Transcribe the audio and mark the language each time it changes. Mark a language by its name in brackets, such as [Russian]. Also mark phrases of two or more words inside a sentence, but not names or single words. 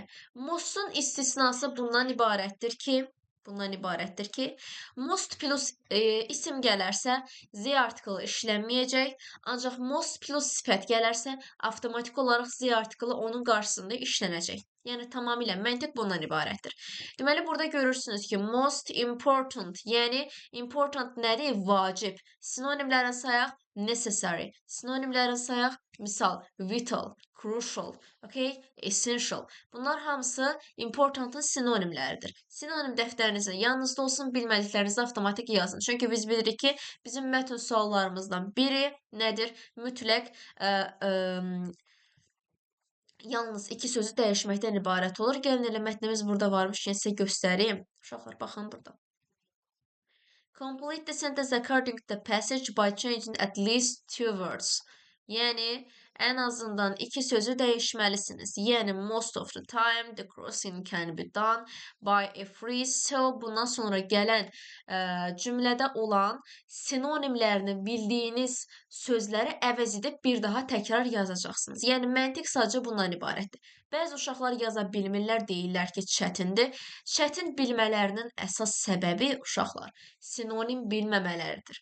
[Azerbaijani] Mostun istisnası bundan ibarətdir ki, [English] most plus [Azerbaijani] isim gələrsə Z artiklı işlənməyəcək, ancaq [English] most plus [Azerbaijani] sifət gələrsə avtomatik olaraq Z artiklı onun qarşısında işlənəcək. Yəni tamamilə məntiq bundan ibarətdir. Deməli burada görürsünüz ki, [English] most important, [Azerbaijani] yəni important nədir? Vacib. Sinonimlərini sayaq, necessary. Sinonimlərini sayaq, misal, [English] vital, crucial, okay, essential. [Azerbaijani] Bunlar hamısı importantın sinonimləridir. Sinonim dəftərinizin yanınızda olsun, bilmədiklərinizi avtomatik yazın. Çünki biz bilirik ki, bizim mətn suallarımızdan biri nədir? Mütləq yalnız iki sözü dəyişməkdən ibarət olur. Gəlin elə mətnimiz burada varmışkən sizə göstəreyim. Uşaqlar, baxın burada. [English] Complete the sentence according to the passage by changing at least two words. [Azerbaijani] Yəni, ən azından iki sözü dəyişməlisiniz. Yəni, [English] most of the time, the crossing can be done by a free. So, [Azerbaijani] bundan sonra gələn cümlədə olan sinonimlərini bildiyiniz sözləri əvəz edib bir daha təkrar yazacaqsınız. Yəni, məntiq sadəcə bundan ibarətdir. Bəzi uşaqlar yaza bilmirlər, deyirlər ki, çətindir. Çətin bilmələrinin əsas səbəbi uşaqlar sinonim bilməmələridir.